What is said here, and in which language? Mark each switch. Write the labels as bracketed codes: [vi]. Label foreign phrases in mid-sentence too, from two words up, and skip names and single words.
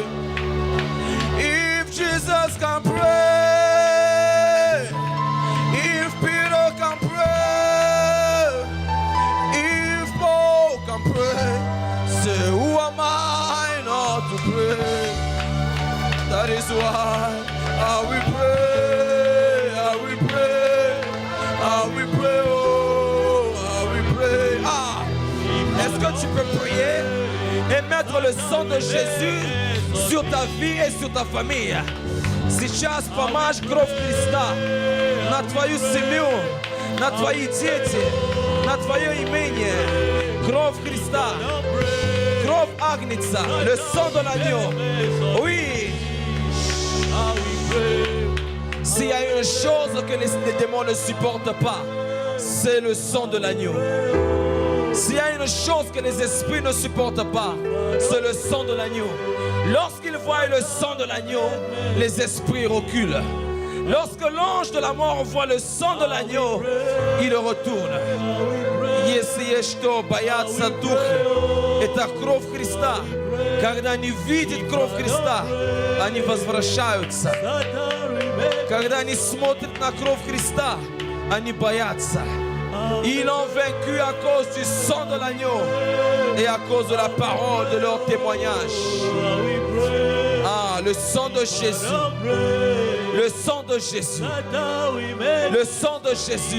[en] If Jesus can pray, if Peter can pray, if Paul can pray, say who am I not to pray? That is why I will pray, I will pray, I will pray, oh, I will pray. [fr] Est-ce que tu peux prier et mettre le sang de Jésus sur ta vie et sur ta famille? [ru] Сейчас помажь кровь Христа на твою семью, на твои дети, на твое имение. Кровь Христа, кровь Агнца, [fr] le sang de l'agneau. Oui. S'il y a une chose que les démons ne supportent pas, c'est le sang de l'agneau. S'il y a une chose que les esprits ne supportent pas, c'est le sang de l'agneau. Lorsqu'ils voient le sang de l'agneau, les esprits reculent. Lorsque l'ange de la mort voit le sang de l'agneau, il retourne. [ru] Если есть что бояться духа, это кровь Христа. Когда они видят кровь Христа, они возвращаются. Когда они смотрят на кровь Христа, Anibayatsa. [fr] Ils ont vaincu à cause du sang de l'agneau et à cause de la parole de leur témoignage. Ah, le sang de Jésus. Le sang de Jésus. Le sang de Jésus.